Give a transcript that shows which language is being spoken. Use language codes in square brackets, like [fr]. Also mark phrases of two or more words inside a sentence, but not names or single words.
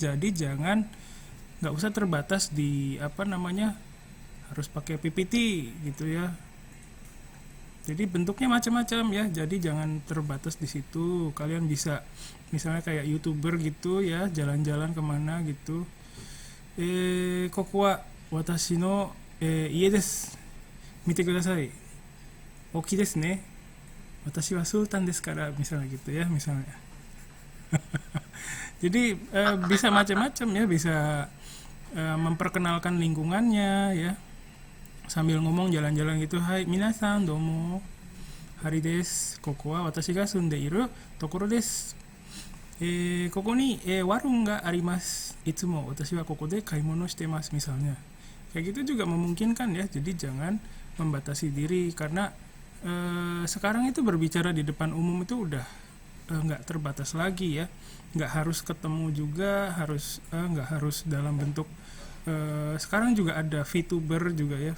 [id] Jadi jangan, nggak usah terbatas di apa namanya, harus pakai PPT gitu ya. Jadi bentuknya macam-macam ya. Jadi jangan terbatas di situ. Kalian bisa misalnya kayak YouTuber gitu ya, jalan-jalan kemana gitu. [ja] ここは私の家です. 見てください. オーケーですね。私は sultan ですから, [id] misalnya gitu ya, misalnya. Jadi bisa macam-macam ya, bisa memperkenalkan lingkungannya ya, sambil ngomong jalan-jalan gitu. [ja] はい皆さんどうも、hari です、ここは私が住んでいるところです、ここに warung があります、いつも私はここで買い物してます, [id] misalnya. Kayak gitu juga memungkinkan ya. Jadi jangan membatasi diri, karena sekarang itu berbicara di depan umum itu udah nggak terbatas lagi ya. Nggak harus ketemu juga, nggak harus dalam bentuk sekarang juga ada VTuber juga ya.